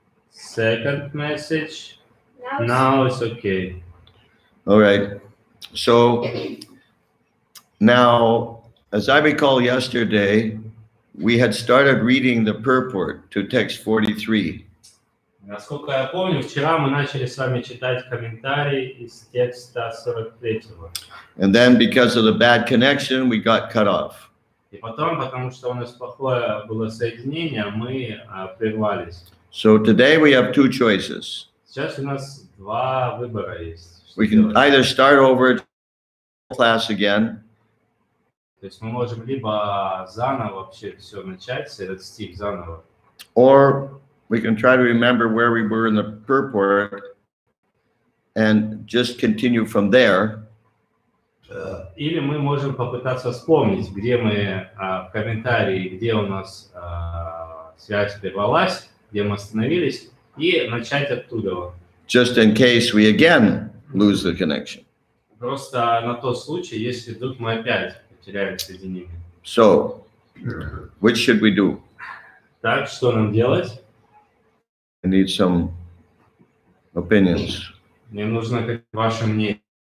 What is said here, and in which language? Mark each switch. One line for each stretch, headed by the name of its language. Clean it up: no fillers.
English: Second message, now it's okay. All right. So Now, as I recall yesterday, we had started reading the purport to text 43.
Russian: Насколько я помню, вчера мы начали с вами читать комментарий из текста 43-го.
English: And then because of the bad connection, we got cut off.
Russian: И потом, потому что у нас плохое было соединение, мы прервались.
English: So today we have two choices.
Russian: Сейчас у нас два выбора есть.
English: We can either start over class again,
Russian: То есть мы можем либо заново вообще все начать, этот стих заново,
English: or we can try to remember where we were in the purport and just continue from there.
Russian: или мы можем попытаться вспомнить, где мы в комментарии, где у нас связь прервалась, где мы остановились, и начать оттуда.
English: Just in case we again lose the connection.
Russian: Просто на тот случай, если вдруг мы опять потеряем соединение.
English: So, which should we do?
Russian: Так, что нам делать?
English: I need some opinions.
Russian: Мне нужно как ваше мнение.